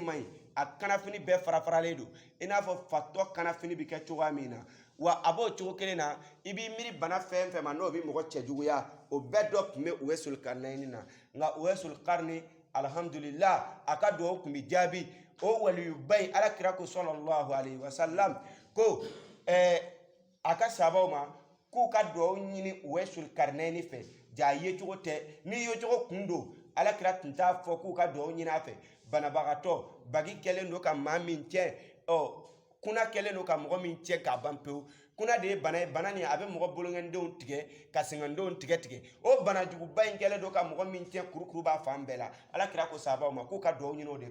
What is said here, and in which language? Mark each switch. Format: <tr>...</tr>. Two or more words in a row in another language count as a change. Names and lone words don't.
<bm>man ɲi a kanafini bɛɛ farafaralen don i n'a fɔ fatɔ kanafini bi kɛ cogoya min na wa a b'o cogo kelen na i b'i miiri bana fɛn fɛn ma n'o bi mɔgɔ cɛjuguya o bɛɛ dɔ tun bɛ uwaisul qarnayn na nka uwaisul qarni alhamdulillah a ka duwawu kun bi jaabi o waliyuba in alakira ko</bm> <ar>صلى الله عليه وسلم</ar> <bm>ko a ka sahabaw ma k'u ka duwawu ɲini uwaisul qarnayn fɛ jaa ye cogo tɛ ni ye cogo kun don alakira tun t'a fɔ k'u ka duwawu ɲini a fɛ banabagatɔ bagi kɛlen don ka maa min tiɲɛ kuna kelen no ka mɔgɔ min cɛ ka ban pewu kuna de bana bana ni a bɛ mɔgɔ bolongɛndenw tigɛ ka sɛgɛndenw tigɛ o bana juguba in kɛlen don ka mɔgɔ min cɛ kurukuru b'a fan bɛɛ la alakira ko sahabaw ma k'u ka duwawu ɲini o de</bm>